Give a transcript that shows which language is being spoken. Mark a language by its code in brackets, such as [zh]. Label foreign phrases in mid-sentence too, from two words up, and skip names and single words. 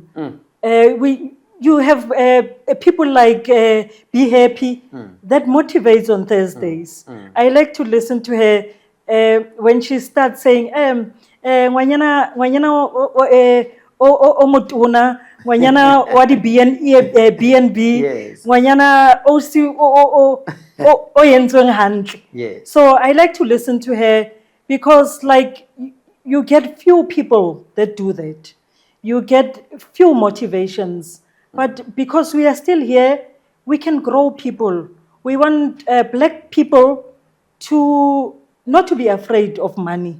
[en] You have people like Be Happy that motivates on Thursdays. I like to listen to her when she starts saying, [st] ngwanyana omotuna, ngwanyana wadi BNB, [en] Yes. [st] ngwanyana o yentsweng hantle. [en] Yes. So I like to listen to her because like you get few people that do that. You get few motivations. But because we are still here, we can grow people. We want black people to not to be afraid of money.